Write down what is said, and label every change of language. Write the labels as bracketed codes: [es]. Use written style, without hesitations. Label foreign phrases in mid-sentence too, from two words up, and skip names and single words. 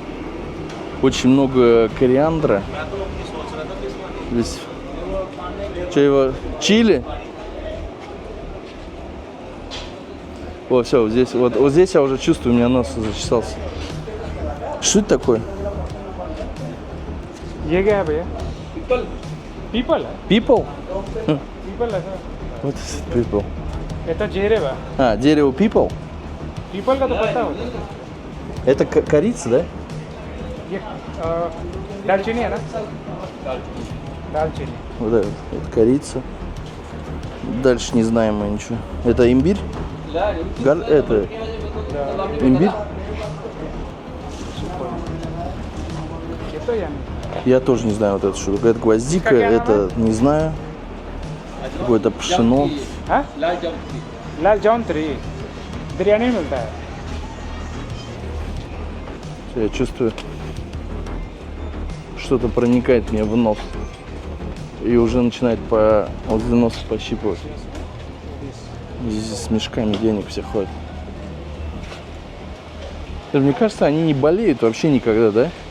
[ru] Очень много кориандра. Здесь... Что его? Чили? О, все, вот здесь, вот здесь я уже чувствую, у меня нос зачесался. Что это такое? [hi] ये क्या है भैया? People है? People? People है सर. [en] What is it, people? [ru] Это дерево. А, дерево people? [hi] People का तो पता होता. [ru] Это корица, да? [hi] ये दालचीनी है ना? दालचीनी. [ru] Вот это корица. Дальше не знаем мы ничего. Это имбирь? Это имбирь? Это я не. Я тоже не знаю вот это что такое. Это гвоздика, это не знаю. Какое-то пшено. [hi] हाँ? लाल जौनत्री बिरयानी में मिलता है. [ru] Я чувствую, что-то проникает мне в нос. И уже начинает возле носа пощипывать. Здесь с мешками денег все ходят. Мне кажется, они не болеют вообще никогда, да?